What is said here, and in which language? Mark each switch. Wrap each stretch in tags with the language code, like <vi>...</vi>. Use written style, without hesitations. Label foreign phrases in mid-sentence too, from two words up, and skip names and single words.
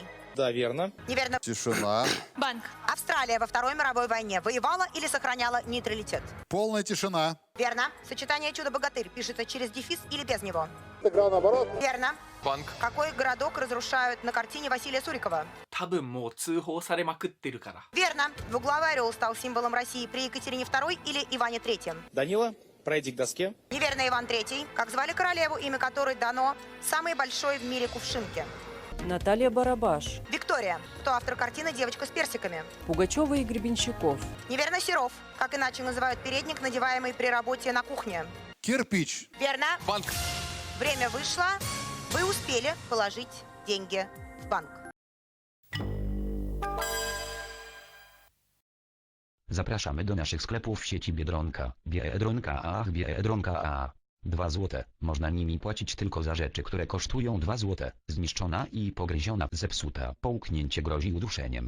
<ru>Да, верно. Неверно. Тишина. Банк. Австралия во Второй мировой войне воевала или сохраняла нейтралитет? Полная тишина. Верно. Сочетание «Чудо-богатырь» пишется через дефис или без него? Верно. Банк. Какой городок разрушают на картине Василия Сурикова?</ru> <ja>多分もう通報されまくってるから</ja> <ru>Верно. Двуглавый орел стал символом России при Екатерине II или Иване III? Данила, пройди к доске. Неверно, Иван III. Как звали королеву, имя которой дано самой большой в мире кувшинке? Наталья Барабаш. Виктория. Кто автор картины «Девочка с персиками»? Пугачева и Гребенщиков. Неверно, Серов. Как иначе называют передник, надеваемый при работе на кухне? Кирпич. Верно. Банк. Время вышло. Вы успели положить деньги в банк.</ru> <pl>Zapraszamy do naszych sklepów w sieci Biedronka, Biedronka A. 2 złote. Można nimi płacić tylko za rzeczy, które kosztują 2 złote. Zniszczona i pogryziona, zepsuta. Połknięcie grozi uduszeniem.</pl>